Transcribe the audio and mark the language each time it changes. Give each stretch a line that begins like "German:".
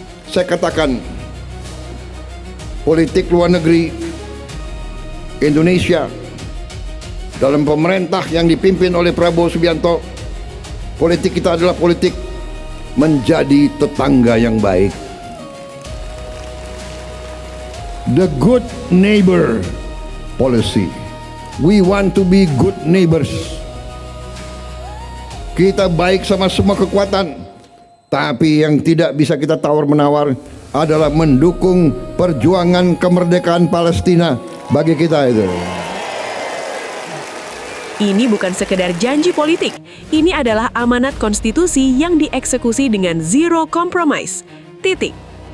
Indonesian: Saya katakan, politik luar negeri Indonesia dalam pemerintah yang dipimpin oleh Prabowo Subianto, politik kita adalah politik menjadi tetangga yang baik.
English: The good neighbor policy. We want to be good neighbors.
Indonesian: Kita baik sama semua kekuatan, tapi yang tidak bisa kita tawar-menawar adalah mendukung perjuangan kemerdekaan Palestina bagi kita itu. Ini bukan sekedar janji politik, ini adalah amanat konstitusi yang dieksekusi dengan zero compromise. Titik.